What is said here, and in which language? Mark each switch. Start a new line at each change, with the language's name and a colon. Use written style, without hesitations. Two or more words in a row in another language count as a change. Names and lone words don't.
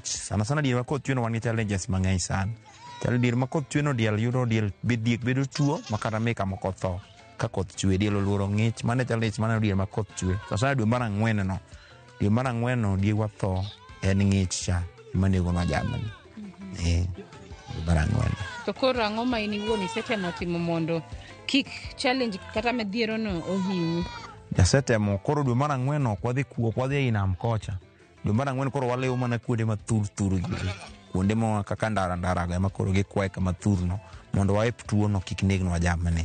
Luo (Kenya and Tanzania): Sana diel ma koth chwe no wan gi challenges mang'eny sana. Diel ma koth chwe no diel yudo diek bedo tuo makata meka moko tho. Ka koth chwe diel oluoro ng'ich, mane challenge mana diel ma koth chwe. Sana dwe mar ang'wen no. Dwe mar ang'wen no diegwa tho en ng'ich cha. Manego na jamani. Barangwen. To koro ang'o ma in iwuon isetemo timo mondo kik challenge kata midhiero no ohinyi? Jasetemo koro dwe mar ang'wen no kwadhi ei nam kocha. Dwe mar ang'wen koro walewo mana kuonde ma thur gi. Kuonde mo kaka ndara ga ma koro gikwae kama thur no mondo waep tuo no kik negnwa jamani.